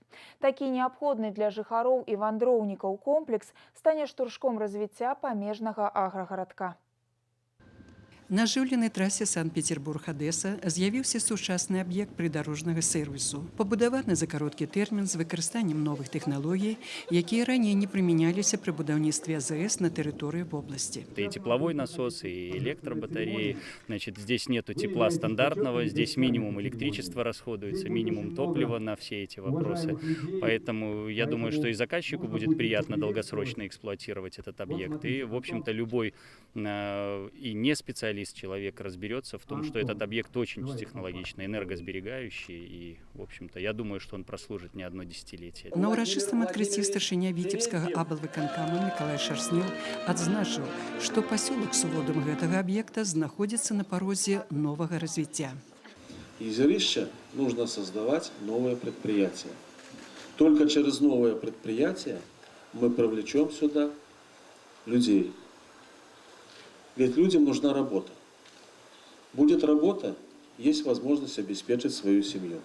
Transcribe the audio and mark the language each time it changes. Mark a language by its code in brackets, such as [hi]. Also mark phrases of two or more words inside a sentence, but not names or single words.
[be] Такі неабходны для жыхароў і вандроўнікаў комплекс стане штуршком развіцця памежнага аграгарадка. На ажыўленай трасе Санкт-Петербург-Адэса з'явіўся сучасны аб'ект прыдарожнага сервісу, пабудаваны за кароткі тэрмін з выкарыстаннем новых тэхналогій, якія раней не прымяняліся пры будаўніцтве АЗС на тэрыторыі вобласці. [ru] И тепловой насос, и электробатареи. Значит, здесь нету тепла стандартного, здесь минимум электричества расходуется, минимум топлива на все эти вопросы. Поэтому я думаю, что и заказчику будет приятно долгосрочно эксплуатировать этот объект. И, в общем-то, любой и не специалист, человек разберется в том, что этот объект очень технологичный, энергосберегающий, и, в общем-то, я думаю, что он прослужит не одно десятилетие. [be] На ўрачыстым адкрыцці старшыня Віцебскага аблвыканкама Миколай Шарснеў адзначыў, што пасёлак з уводам гэтага аб'екта знаходзіцца на парозе новага развіцця. [ru] Езярыще нужно создавать новые предприятия. Только через новые предприятия мы привлечем сюда людей. Ведь людям нужна работа. Будет работа, есть возможность обеспечить свою семью.